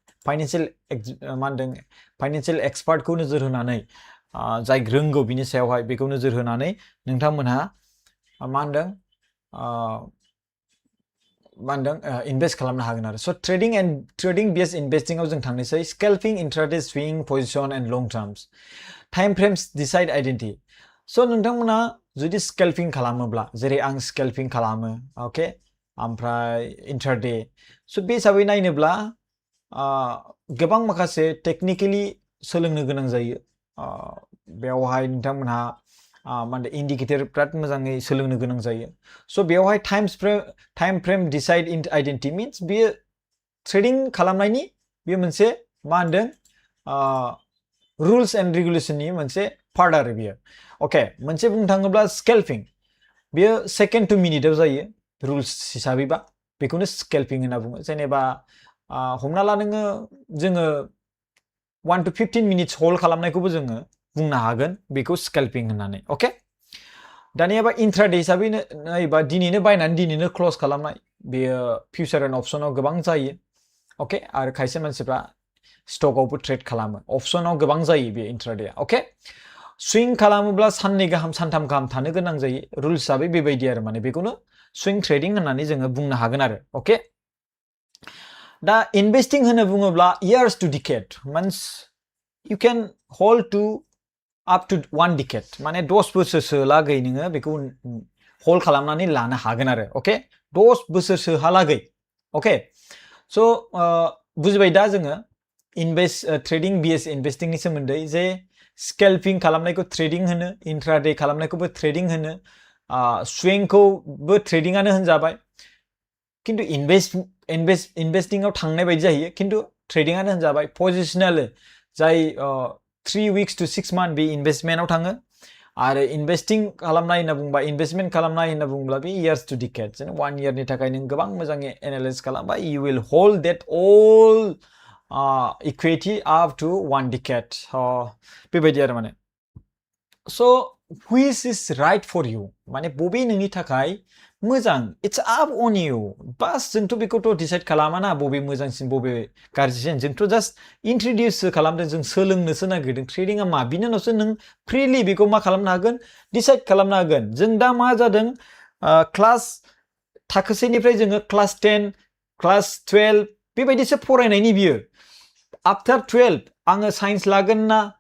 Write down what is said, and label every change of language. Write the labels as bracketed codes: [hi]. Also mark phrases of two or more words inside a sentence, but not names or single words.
[brx] फाइनान्सियेल एक्सपार्टखौ नोजोर होनानै जाय रोंगौ बिनि सायावहाय बेखौ नोजोर होनानै नोंथांमोनहा इनभेस्ट खालामनो हागोन आरो स' ट्रेडिं [en] बेस्ड [brx] इनभेस्टिंआव जों थांनोसै [en] scalping intraday swing position and long terms time frames decide [brx] आइडेंटिटी स' नोंथांमोना जुदि स्केल्पिं खालामोब्ला जेरै आं स्केल्पिं खालामो अके ओमफ्राय इंट्राडे स' बे हिसाबै नायनोब्ला गोबां माखासे टेक्निकेलि सोलोंनो गोनां जायो बेवहाय नोंथांमोनहा इन्डिकेटर बिराद मोजाङै सोलोंनो गोनां जायो स' बेवहाय [en] time frame decide identity means [brx] बेयो ट्रेडिं खालामनायनि बेयो मोनसे रुल्स एंड रेगुलेशननि मोनसे पार्ट आरो बेयो अके मोनसे बुंनो थाङोब्ला स्केल्पिं बेयो सेकेन्ड टु मिनिटआव जायो रुल्स हिसाबैबा बेखौनो स्केल्पिं होनना बुङो जेनेबा हमना ला नोङो जोङो [en] 1 to 15 minutes [brx] होल्ड खालामनायखौबो जोङो बुंनो हागोन बेखौ स्केल्पिं होननानै अके दानियाबा इंट्राडे हिसाबै नायोबा दिनैनो बायनानै दिनैनो क्लोज खालामनाय बेयो फिउचार एन्ड अप्शनाव गोबां जायो अके आरो खायसे मानसिफ्रा स्टकआवबो ट्रेड खालामो अप्शनाव गोबां जायो बे इंट्राडेआ अके स्विंग खालामोब्ला साननै गाहाम सानथाम गाहाम थानो गोनां जायो रुल्स हिसाबै बेबायदि आरो माने बेखौनो स्विंग ट्रेडिं होननानै जोङो बुंनो हागोन आरो अके दा इनभेस्टिं होनो बुङोब्ला [en] years to decade means you can hold to up to 1 decade [brx] माने 10 बोसोरसो लागै नोङो बेखौ होल्ड खालामनानै लानो हागोन आरो अके 10 बोसोरसो हालागै अके स' बुजिबाय दा जोङो ट्रेडिं बिएस इनभेस्टिंनि सोमोन्दै जे स्केल्पिं खालामनायखौ ट्रेडिं होनो इंट्राडे खालामनायखौबो ट्रेडिं होनो स्विंगखौबो ट्रेडिंआनो होनजाबाय किन्तु इनभेस्टिंआव थांनाय बायदि जायो किन्तु ट्रेडिंआनो होनजाबाय पजिशनेल जाय [en] 3 weeks to 6 months [brx] बे इनभेस्टमेन्टआव थाङो आरो इनभेस्टिं खालामनाय होनना बुंबा इनभेस्टमेन्ट खालामनाय होनना बुङोब्ला बे [en] years to decade [brx] 1 yearनि थाखाय नों गोबां मोजाङै एनालाइज खालामबा [en] you will hold that all equity up to 1 decade [brx] बेबायदि आरो माने [en] so which is right for you [brx] माने बबे नोंनि थाखाय मोजां [en] it's up on you [brx] बास जोंथ' बेखौथ' डिसाइड खालामा ना बबे मोजांसिन बबे गाज्रिसिन जोंथ' जास्ट इन्ट्रडिउससो खालामदों जों सोलोंनोसो नागिरदों ट्रेडिंआ मा बिनि उनावसो नों फ्रिलि बेखौ मा खालामनो हागोन डिसाइड खालामनो हागोन जों दा मा जादों क्लास थाखोसेनिफ्राय जोङो क्लास 10 क्लास 12 बेबायदिसो फरायनायनि बियो आफ्टार 12 आङो साइन्स लागोन ना